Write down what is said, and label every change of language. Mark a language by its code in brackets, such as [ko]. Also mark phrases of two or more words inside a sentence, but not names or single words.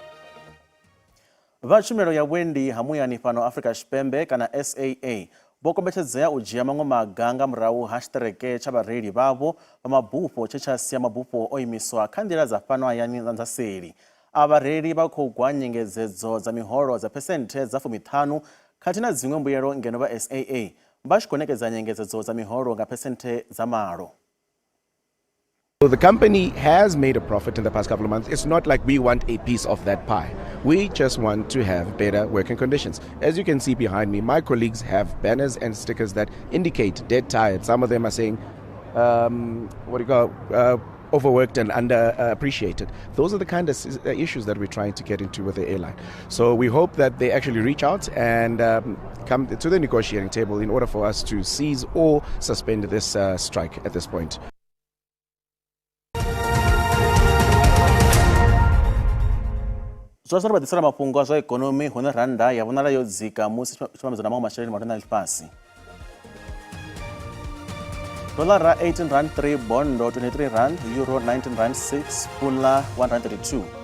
[ve] Vha tshumelo ya vhuendi ha muyani fhano Afrika Tshipembe kana SAA vho kombetshedzea u dzhia maṅwe maga nga murahu ha tshiṱereke tsha vhareili vhavho vha mabufho tshe tsha sia mabufho o imiswa kha nḓila dza fhano hayani dza seli. A vhareili vha khou gwa nyengedzedzo dza miholo dza phesenthe dza 15 khathihi na dziṅwe mbuyelo ngeno vha SAA vha tshi khou ṋekedza nyengedzedzo dza miholo nga phesenthe dza malo. [en] So the company has made a profit in the past couple of months. It's not like we want a piece of that pie. We just want to have better working conditions. As you can see behind me, my colleagues have banners and stickers that indicate dead tired. Some of them are saying, overworked and underappreciated. Those are the kind of issues that we're trying to get into with the airline. So we hope that they actually reach out and come to the negotiating table in order for us to cease or suspend this strike at this point. [ve] Zwa ḓisela mafhungo a zwa ikonomi hune randa ya vhonala yo dzika musi tshivhambedzwa na maṅwe masheleni matenda ḽifhasi. Dolara 18 rand 3, bondo 23 rand, euro 19 rand 6, pula 1 rand 32.